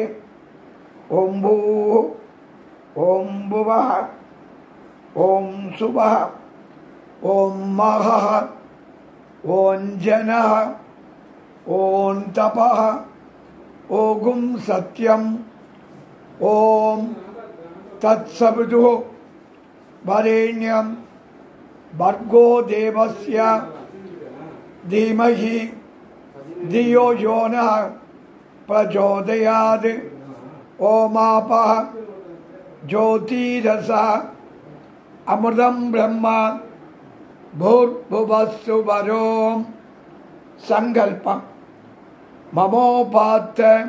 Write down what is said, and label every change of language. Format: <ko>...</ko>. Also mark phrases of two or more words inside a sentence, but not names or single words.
<sa>ॐ भू ॐ भुवः ॐ सुवः ॐ महः ॐ जनः ॐ तपः ओम् सत्यम् ॐ तत्सवितु वरेण्यम् भर्गो देवस्य धीमहि धियो यो नः प्रचोदयात्. ओमापः ज्योतिरसः अमृतं ब्रह्म भूर्भुवस्सु वरों संकल्पं ममोपात्त</sa>